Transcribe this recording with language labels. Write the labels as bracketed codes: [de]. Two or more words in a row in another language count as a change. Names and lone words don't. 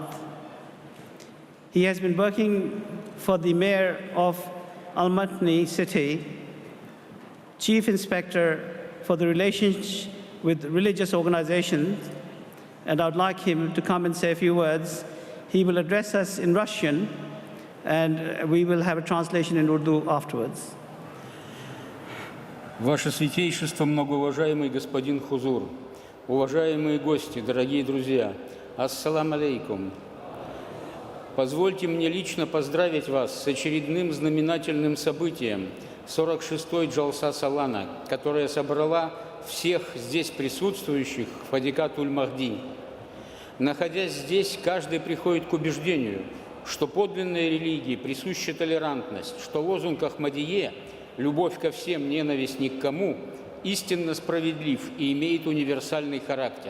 [en] He has been working for the mayor of Almaty city, chief inspector for the relations with religious organizations, and I'd like him to come and say a few words. He will address us in Russian, and we will have a translation in Urdu afterwards. [ru] Ваше Святейшество, многоуважаемый господин Хузур, уважаемые гости, дорогие друзья, [ar] السلام عليكم. [ru] Позвольте мне лично поздравить вас с очередным знаменательным событием – 46-й Jalsa Salana, которая собрала всех здесь присутствующих в Хадикат-уль-Махди. Находясь здесь, каждый приходит к убеждению, что подлинной религии присуща толерантность, что лозунг Ахмадие «любовь ко всем, ненависть ни к кому» истинно справедлив и имеет универсальный характер.